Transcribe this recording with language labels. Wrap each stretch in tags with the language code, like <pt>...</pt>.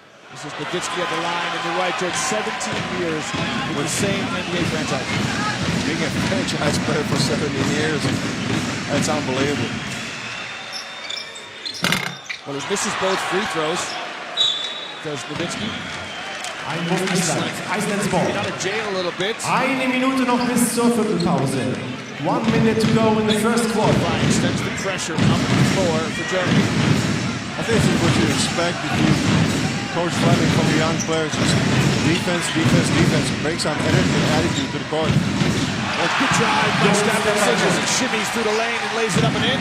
<en>This is Nowitzki at the line, and you're right, George, 17 years with the same NBA franchise. Being a franchise player for 17 years, that's unbelievable. Well, he misses both free throws. Does Nowitzki. Iceland's Ball. Get out of jail a little bit.</en> <de>Eine Minute noch bis zur Viertelpause.</de> <en>1 minute to go in the first quarter. Extends the pressure up the floor for Germany. I think this is what you expect if you coach Fleming from the young players. Just defense, defense, defense. Bring some energy and attitude to the court. Good drive by Stephenson as he shimmies through the lane and lays it up and in.</en>